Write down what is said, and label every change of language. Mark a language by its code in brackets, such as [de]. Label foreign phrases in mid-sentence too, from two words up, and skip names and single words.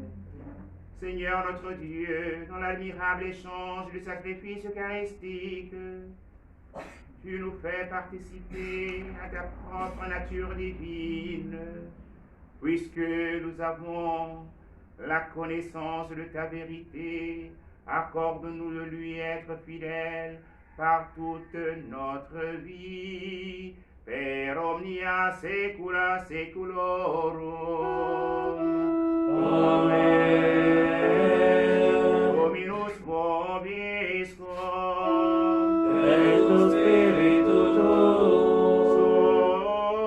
[fr] Seigneur notre Dieu, dans l'admirable échange du sacrifice eucharistique, tu nous fais participer à ta propre nature divine, puisque nous avons la connaissance de ta vérité. Accorde-nous de lui être fidèles par toute notre vie. [la] Per omnia saecula saeculorum. Amen. Dominus vobiscum. Et tu spiritu tuo.